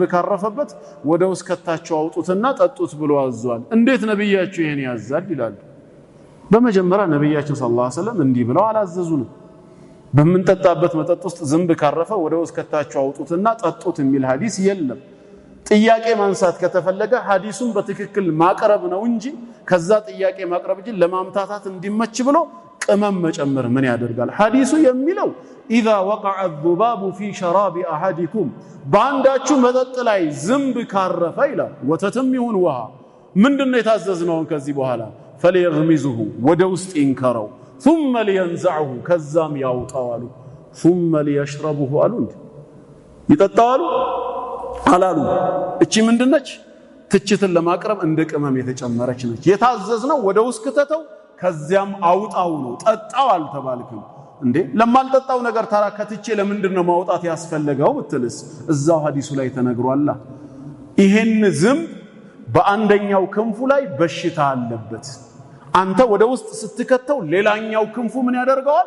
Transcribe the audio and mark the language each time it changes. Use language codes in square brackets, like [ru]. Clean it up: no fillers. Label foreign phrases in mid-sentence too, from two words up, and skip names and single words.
[am] ካረፈበት ወደ ውስጥ ከታቸው አውጡትና ጠጡት ብሎ አዟል። እንዴት ነብያችሁ ይሄን ያዛል ይላሉ። በመጀመሪያ ነብያችን [ar] صلى الله عليه وسلم [am] እንዲህ ብለው አላዘዙንም። በመንጠጣበት መጠጥ ውስጥ ዝንብ ካረፈ ወደ ውስጥ ከታቸው አውጡትና ጠጡት የሚል ሐዲስ የለም። ጥያቄ ማንሳት ከተፈለገ ሐዲሱን በትክክል ማቅረብ ነው እንጂ ከዛ ጥያቄ ማቅረብ እንጂ ለማምታታት እንዲመች ብሎ ቅመም መጨመር ምን ያደርጋል? ሐዲሱ የሚለው [ar] إذا وقع الذباب في شراب احدكم [am] ባንዳችሁ መጠጥ ላይ ዝንብ ካረፈ ይላል። ወተትም ይሁን ውሃ ምንድነው የታዘዝነው? ከዚህ በኋላ فليغمزه ወደ ውስጥ ይንከረው [ar] ثم لينزعه [am] ከዛም ያውጣዋሉ [ar] ثم ليشربه [am] አሉ። ይጠጣዋሉ አላሉ። እቺ ምንድነች? ትችትን ለማቅረብ እንደ ቅመም የተጨመረች ነች። የታዘዝነው ወደ ውስጥ ከተተው ከዚያም አውጣው ነው። ጠጣው አልተባልክም እንዴ? ለማልጠጣው ነገር ታራ ከትቼ ለምንድነው ማውጣት ያስፈልገው ብትልስ እዛው ሐዲሱ ላይ ተነግሯል። ይሄን ዝንብ በአንደኛው ክንፉ ላይ በሽታ አለበት። አንተ ወደ ውስጥ ስትከተው ሌላኛው ክንፉ ምን ያደርገዋል?